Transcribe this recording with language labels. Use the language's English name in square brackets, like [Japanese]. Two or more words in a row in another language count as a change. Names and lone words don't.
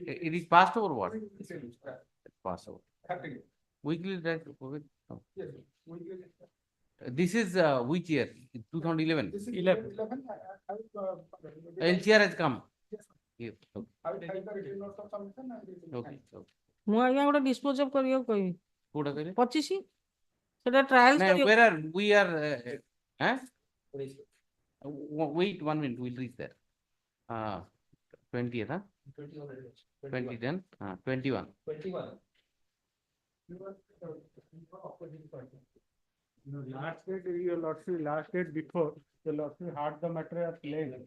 [English] It is passed over what? Passed over. 13. Weekly right? Yes. This is which year? 2011. This is 11. LCR has come. Yes. Okay. I will file the written note of submission and. Okay. [Odia] ମୁଁ ଆଜ୍ଞା ଗୋଟେ [English] dispose of [Odia] କରିବାକୁ କହିବି କୋଉଟା କହିଲେ 25 ସେଟା ଟ୍ରାଏଲ [English] where are we are wait 1 minute, we'll reach there. 20th, 20 then 21. Last date, your lordship, last date before, the lordship had the matter at length.